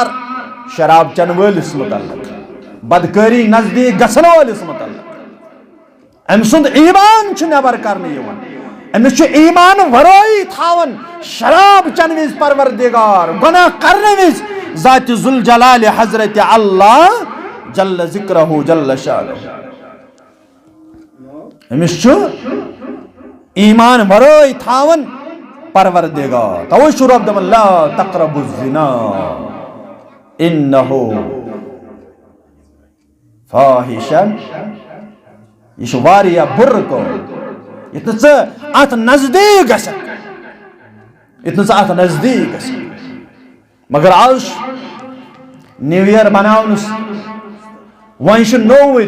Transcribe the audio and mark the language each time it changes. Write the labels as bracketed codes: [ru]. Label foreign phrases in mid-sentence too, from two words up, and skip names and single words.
[ks] شراب چن وٲلِس متعلق بدکاری نزدیک گژھن وٲلِس متعلق أمۍ سُنٛد ایمان چھُ نبر کرنہٕ یِوان أمِس چھُ ایمان ورٲیی تھاوان شراب چن وِز پروردگار گناہ کرنے وِز ذات ذوالجلال حضرت اللہ [ar] جل ذکرہ جل شانہ [ks] أمِس چھُ ایمان ورٲے تھاون پروردگار. توے چھُ رۄب دپان [ar] لا تقربوا الزنا انه فاحشہ. [ks] یہ چھُ واریاہ بُرٕ کٲم. یِتھ نہٕ ژٕ اتھ نزدیٖک گژھکھ مگر آز [en] New Year [ks] بناونس وۄنۍ چھُ نوٚو ؤری.